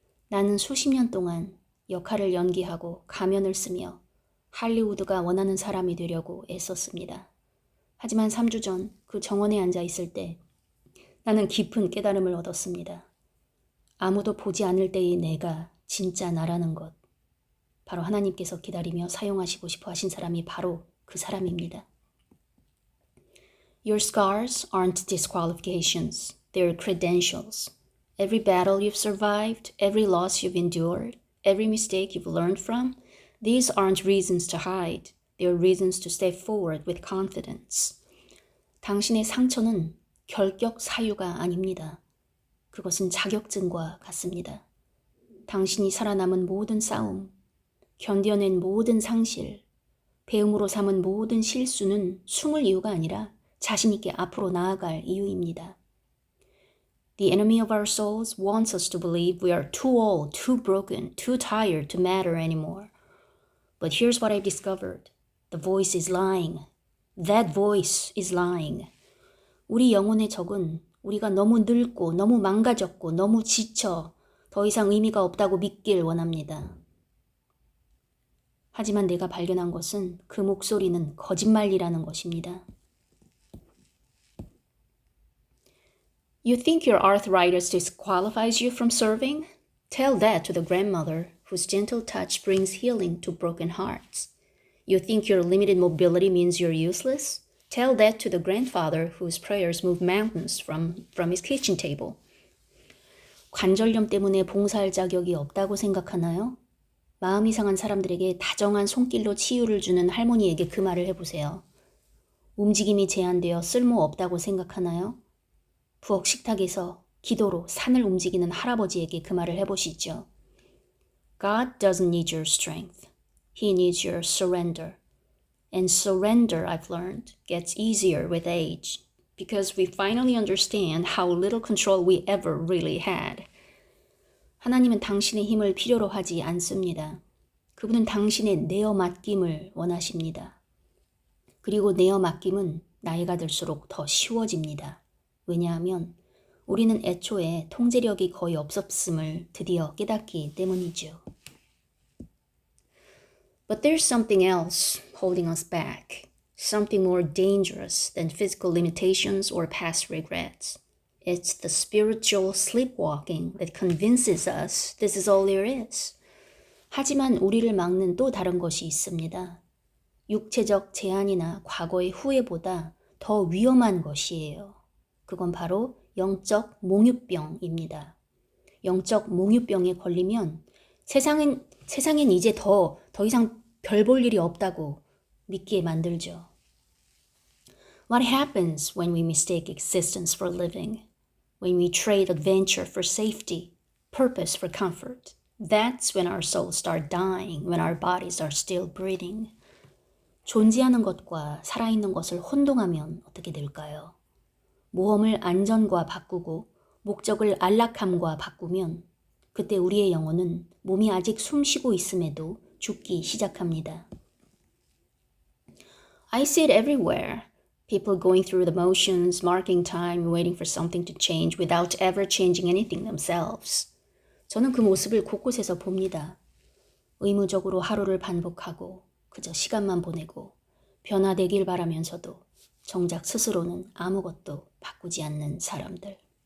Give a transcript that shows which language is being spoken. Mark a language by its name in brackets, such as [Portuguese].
[Korean] 나는 수십 년 동안 역할을 연기하고 가면을 쓰며 할리우드가 원하는 사람이 되려고 애썼습니다. 하지만 3주 전 그 정원에 앉아 있을 때 나는 깊은 깨달음을 얻었습니다. 아무도 보지 않을 때의 내가 진짜 나라는 것. 바로 하나님께서 기다리며 사용하시고 싶어 하신 사람이 바로 그 사람입니다. [English] Your scars aren't disqualifications. They're credentials. Every battle you've survived, every loss you've endured, every mistake you've learned from, these aren't reasons to hide. They're reasons to step forward with confidence. [Korean] 당신의 상처는 결격 사유가 아닙니다. 그것은 자격증과 같습니다. 당신이 살아남은 모든 싸움, 견뎌낸 모든 상실, 배움으로 삼은 모든 실수는 숨을 이유가 아니라 자신 있게 앞으로 나아갈 이유입니다. [English] The enemy of our souls wants us to believe we are too old, too broken, too tired to matter anymore. But here's what I've discovered. The voice is lying. That voice is lying. [Korean] 우리 영혼의 적은 우리가 너무 늙고 너무 망가졌고 너무 지쳐 더 이상 의미가 없다고 믿길 원합니다. 하지만 내가 발견한 것은 그 목소리는 거짓말이라는 것입니다. [English] You think your arthritis disqualifies you from serving? Tell that to the grandmother whose gentle touch brings healing to broken hearts. You think your limited mobility means you're useless? Tell that to the grandfather whose prayers move mountains from his kitchen table. [Korean] 관절염 때문에 봉사할 자격이 없다고 생각하나요? 마음이 상한 사람들에게 다정한 손길로 치유를 주는 할머니에게 그 말을 해보세요. 움직임이 제한되어 쓸모없다고 생각하나요? 부엌 식탁에서 기도로 산을 움직이는 할아버지에게 그 말을 해보시죠. [English] God doesn't need your strength. He needs your surrender. And surrender, I've learned, gets easier with age because we finally understand how little control we ever really had. [Korean] 하나님은 당신의 힘을 필요로 하지 않습니다. 그분은 당신의 내어 맡김을 원하십니다. 그리고 내어 맡김은 나이가 들수록 더 쉬워집니다. 왜냐하면 우리는 애초에 통제력이 거의 없었음을 드디어 깨닫기 때문이죠. [English] But there's something else holding us back. Something more dangerous than physical limitations or past regrets. It's the spiritual sleepwalking that convinces us this is all there is. [Korean] 하지만 우리를 막는 또 다른 것이 있습니다. 육체적 제한이나 과거의 후회보다 더 위험한 것이에요. 그건 바로 영적 몽유병입니다. 영적 몽유병에 걸리면 세상엔 이제 더 이상 별 볼 일이 없다고 믿게 만들죠. [English] What happens when we mistake existence for living? When we trade adventure for safety, purpose for comfort? That's when our souls start dying, when our bodies are still breathing. [Korean] 존재하는 것과 살아있는 것을 혼동하면 어떻게 될까요? 모험을 안전과 바꾸고 목적을 안락함과 바꾸면 그때 우리의 영혼은 몸이 아직 숨쉬고 있음에도 죽기 시작합니다. [English] I see it everywhere. People going through the motions, marking time, waiting for something to change without ever changing anything themselves. [Korean] 저는 그 모습을 곳곳에서 봅니다. 의무적으로 하루를 반복하고 그저 시간만 보내고 변화되길 바라면서도 정작 스스로는 아무것도 바꾸지 않는 사람들.